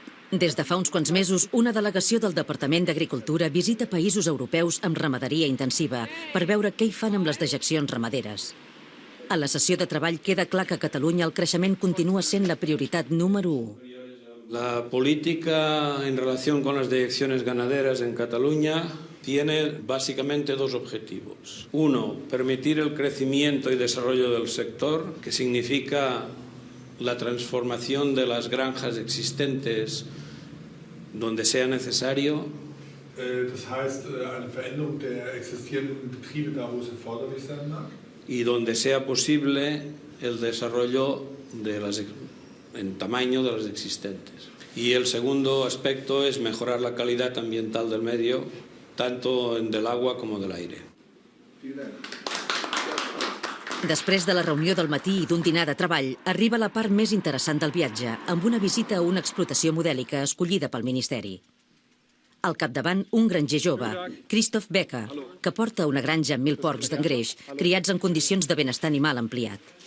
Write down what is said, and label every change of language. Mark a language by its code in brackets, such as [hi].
[ca] Des de fa uns quants mesos, una delegació del Departament d'Agricultura visita països europeus amb ramaderia intensiva per veure què hi fan amb les dejeccions ramaderes. A la sessió de treball queda clar que a Catalunya el creixement continua sent la prioritat número 1. [es] La política en relación con las dejecciones ganaderas en Cataluña tiene básicamente dos objetivos. Uno, permitir el crecimiento y desarrollo del sector, que significa la transformación de las granjas existentes donde sea necesario. [de] Das heißt, eine Veränderung der existierenden Betriebe da, wo es erforderlich sein mag. [es] Y donde sea posible el desarrollo en tamaño de las existentes. Y el segundo aspecto es mejorar la calidad ambiental del medio, tanto del agua como del aire. [ca] Després de la reunió del matí i d'un dinar de treball, arriba la part més interessant del viatge, amb una visita a una explotació modèlica escollida pel Ministeri. Al capdavant, un granger jove, Christoph Becker, que porta una granja amb 1.000 porcs d'engreix, criats en condicions de benestar animal ampliat.